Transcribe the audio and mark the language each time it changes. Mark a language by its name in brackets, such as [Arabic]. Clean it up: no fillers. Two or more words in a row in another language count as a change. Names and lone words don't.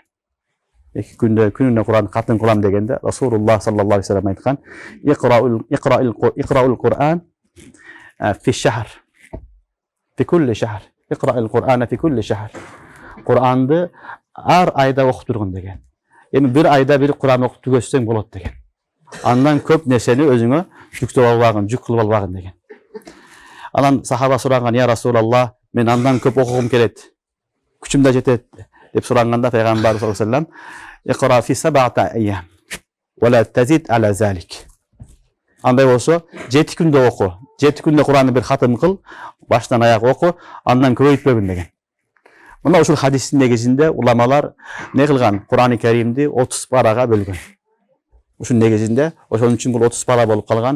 [Kyrgyz] 2 күндө күнүнө Куран катын кылам дегенде, [Arabic] رسول الله صلى الله عليه وسلم айткан, "اقرأ القرآن في شهر في كل شهر. اقرأ القرآن في كل شهر." [Kyrgyz] Куранды ар айда окуп тургун деген. Эми бир айда бир Куран окуп түгөссөң болот деген. Андан көп нерсени өзүңө жүктөп албагын, жүк кылып албагын деген. Анан сахаба сураган, [Arabic] "يا رسول الله, [Kyrgyz] мен андан көп окугум келет. Күчүм да жетет" деп сураганда пайгамбар [Arabic] صلى الله عليه وسلم, "اقرأ في 7 أيام ولا تزد على ذلك." [Kyrgyz] Андай болсо, 7 күндө оку. 7 күндө Куранды бир хатым кыл, баштан аяк оку, андан көбөйтпөгүн деген. Мына ушул хадистин негизинде уламалар не кылган? Кур'ан-ы Каримди 30 парага бөлгөн. Ушун негизинде, ошон үчүн бул 30 пара болуп калган.